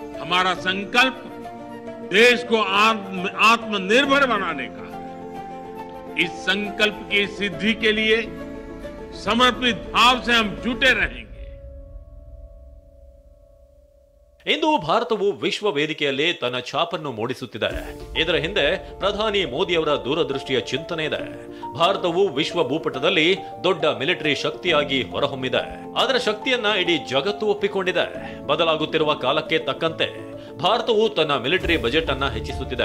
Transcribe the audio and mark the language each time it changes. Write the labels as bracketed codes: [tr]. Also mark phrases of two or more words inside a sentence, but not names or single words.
[hi] हमारा संकल्प देश को आत्मनिर्भर बनाने का है। इस संकल्प की सिद्धि के लिए समर्पित भाव से हम जुटे रहेंगे। [kn] ಇಂದು ಭಾರತವು ವಿಶ್ವ ವೇದಿಕೆಯಲ್ಲಿ ತನ್ನ ಛಾಪನ್ನು ಮೂಡಿಸುತ್ತಿದೆ. ಇದರ ಹಿಂದೆ ಪ್ರಧಾನಿ ಮೋದಿ ಅವರ ದೂರದೃಷ್ಟಿಯ ಚಿಂತನೆ ಇದೆ. ಭಾರತವು ವಿಶ್ವ ಭೂಪಟದಲ್ಲಿ ದೊಡ್ಡ ಮಿಲಿಟರಿ ಶಕ್ತಿಯಾಗಿ ಹೊರಹೊಮ್ಮಿದೆ. ಅದರ ಶಕ್ತಿಯನ್ನ ಇಡೀ ಜಗತ್ತು ಒಪ್ಪಿಕೊಂಡಿದೆ. ಬದಲಾಗುತ್ತಿರುವ ಕಾಲಕ್ಕೆ ತಕ್ಕಂತೆ ಭಾರತವು ತನ್ನ ಮಿಲಿಟರಿ ಬಜೆಟ್ ಅನ್ನ ಹೆಚ್ಚಿಸುತ್ತಿದೆ.